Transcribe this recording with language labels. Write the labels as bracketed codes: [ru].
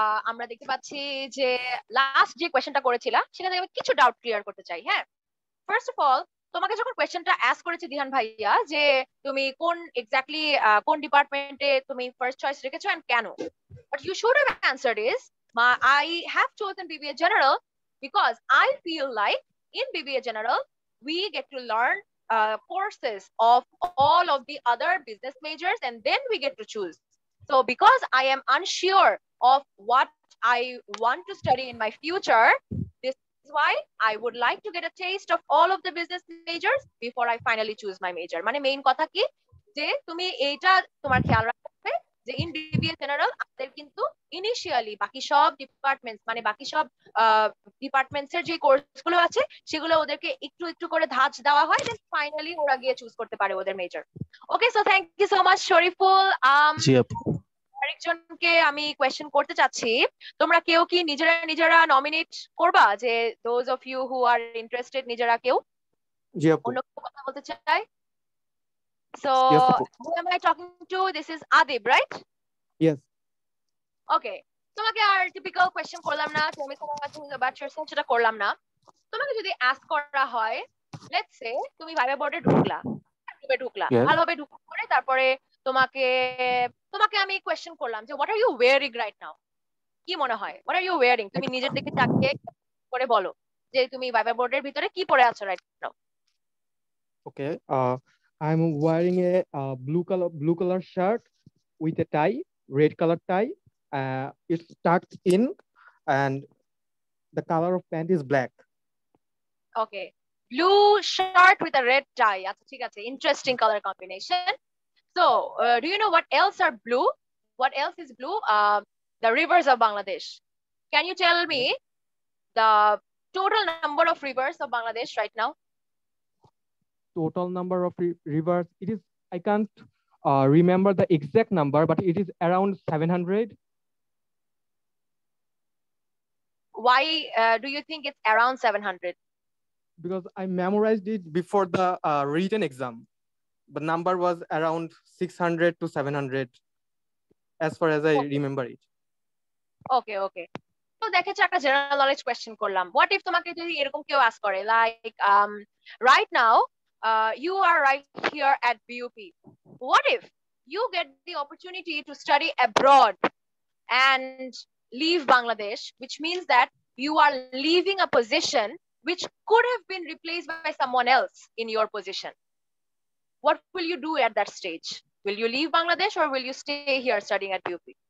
[bn] আমরা দেখতে পাচ্ছি যে লাস্ট যে কোয়েশ্চেনটা করেছিলা সেটা থেকে আমি কিছু ডাউট ক্লিয়ার করতে চাই. হ্যাঁ, ফার্স্ট অফ অল, তোমাকে যখন কোয়েশ্চেনটা অ্যাস্ক করেছে দিহান ভাইয়া যে তুমি কোন এক্স্যাক্টলি কোন ডিপার্টমেন্টে তুমি ফার্স্ট চয়েস রেখেছো এন্ড কেন, [en] what you should have answered is, I have chosen BBA General because I feel like in BBA General we get to learn courses of all of the other business majors and then we get to choose. So because I am unsure of what I want to study in my future, this is why I would like to get a taste of all of the business majors before I finally choose my major. [bn] মানে main কথা কি যে তুমি এইটা তোমার খেয়াল রাখবে যে ইন বিবিএ জেনারেল আমাদের কিন্তু ইনিশিয়ালি বাকি সব ডিপার্টমেন্টস মানে বাকি সব ডিপার্টমেন্টস এর যে কোর্সগুলো আছে সেগুলো ওদেরকে একটু একটু করে ধাঁচ দেওয়া হয়, দেন ফাইনালি ওরা গিয়ে চুজ করতে পারে ওদের major. [en] Okay, so thank you so much Shariful. [bn] জি আপু। আরেকজনকে আমি কোয়েশ্চেন করতে চাচ্ছি, তোমরা কেউ কি নিজেরা নিজেরা নমিনেট করবা যে [en] those of you who are interested, [bn] নিজেরা কেউ জি আপু। অন্য কেউ কথা বলতে চাই? সো [en] Yes, [bn] আপু। [en] who am I talking to? This is Adib, right? Yes. [bn] Okay, তোমাকে আর টিপিক্যাল কোয়েশ্চেন করলাম না, তুমি তোমার কাছে [en] about yourself [bn] সেটা করলাম না. তোমাকে যদি আস্ক করা হয়, লেটস সে তুমি ভাইবা বোর্ডে ঢুকলা, [en] Yes. [bn] ভালোভাবে ঢুকার পরে তারপরে তোমাকে তোমাকে আমি কোয়েশ্চেন করলাম যে [en] what are you wearing right now, [bn] কি মনে হয় [en] What are you wearing? [bn] তুমি নিজের দিকে তাকিয়ে করে বলো যে তুমি ভাইবা বোর্ডের ভিতরে কি পরে আছো [en] Right now. Okay. I'm wearing a blue color shirt with a tie, red color tie. It's tucked in, and the color of pant is black. Okay, blue shirt with a red tie. [bn] আচ্ছা ঠিক আছে, [en] interesting color combination. So do you know what else are blue? What else is blue? The rivers of Bangladesh. Can you tell me the total number of rivers of Bangladesh right now? Total number of rivers. It is, I can't remember the exact number, but it is around 700. Why do you think it's around 700? Because I memorized it before the written exam. The number was around 600 to 700 as far as I remember it. Okay, okay. [bn] তো দেখেছো একটা general knowledge question করলাম. What if তোমাকে যদি এরকম কেউ ask করে like right now [en] you are right here at BUP. What if you get the opportunity to study abroad and leave Bangladesh, which means that you are leaving a position which could have been replaced by someone else in your position? What will you do at that stage? Will you leave Bangladesh or will you stay here studying at BUP?